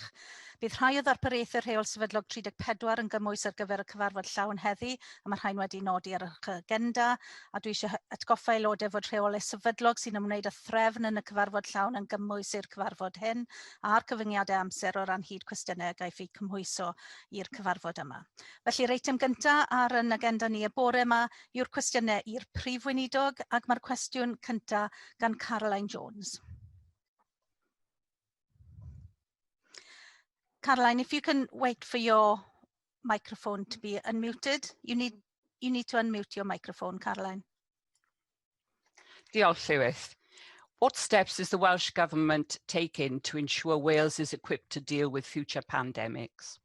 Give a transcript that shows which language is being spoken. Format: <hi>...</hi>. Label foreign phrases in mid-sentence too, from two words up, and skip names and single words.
<cy>Bydd rhai o ddarpariaethau rheol sefydlog 34 yn gymwys ar gyfer y cyfarfod llawn heddi, a mae rhain wedi nodi ar eich agenda, a dwi eisiau atgoffa aelodau fod rheolau sefydlog sy'n ymwneud â threfn yn y cyfarfod llawn yn gymwys i'r cyfarfod hyn, a'r cyfyngiadau amser o ran hyd cwestiynau gaiff eu cymhwyso i'r cyfarfod yma. Felly'r eitem gyntaf ar yn agenda ni y bore yma yw'r cwestiynau i'r Prif Weinidog, ac mae'r cwestiwn cyntaf gan Caroline Jones.</cy> <en>Caroline, if you can wait for your microphone to be unmuted. You need to unmute your microphone, Caroline.</en> <cy>Diolch, Llywydd.</cy> <en>What steps is the Welsh Government taking to ensure Wales is equipped to deal with future pandemics?</en>